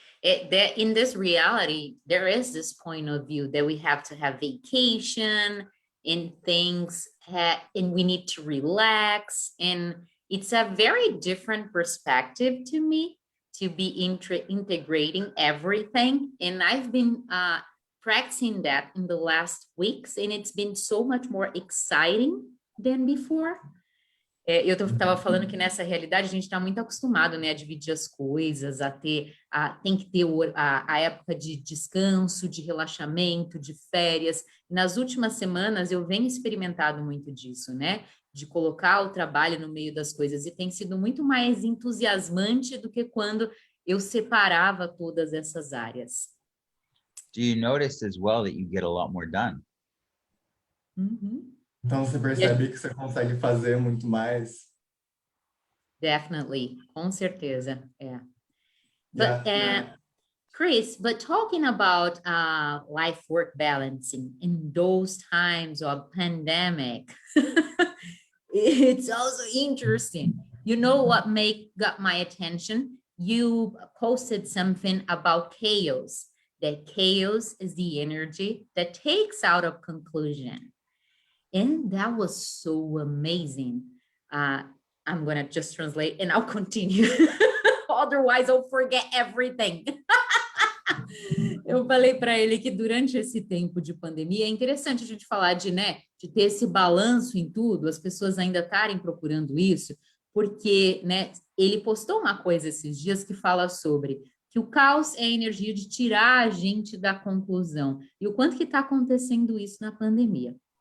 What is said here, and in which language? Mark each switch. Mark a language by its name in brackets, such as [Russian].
[English] That in this reality, there is this point of view that we have to have vacation and things, and we need to relax. And it's a very different perspective to me to be integrating everything. And I've been practicing that in the last weeks, and it's been so much more exciting than before. [Portuguese] Eu estava falando que nessa realidade a gente está muito acostumado, né, a dividir as coisas, tem que ter a época de descanso, de relaxamento, de férias. Nas últimas semanas eu venho experimentado muito disso, né, de colocar o trabalho no meio das coisas, e tem sido muito mais entusiasmante do que quando eu separava todas essas áreas. [English] Do you notice as well that you get a lot more done? [Portuguese] Então você percebe que você consegue fazer muito mais. [English] Definitely, [Portuguese] com certeza, [English] yeah. Yeah. But Chris, but talking about life-work balancing in those times of pandemic, it's also interesting. You know what got my attention? You posted something about chaos. That chaos is the energy that takes out a conclusion. And that was so amazing. I'm going to just translate and I'll continue. Otherwise, I'll forget everything. [Portuguese] Eu falei para ele que durante esse tempo de pandemia é interessante a gente falar de, né, de ter esse balanço em tudo, as pessoas ainda estarem procurando isso, porque, né, ele postou uma coisa esses dias que fala sobre que o caos é a energia de tirar a gente da conclusão e o quanto que está acontecendo isso na pandemia.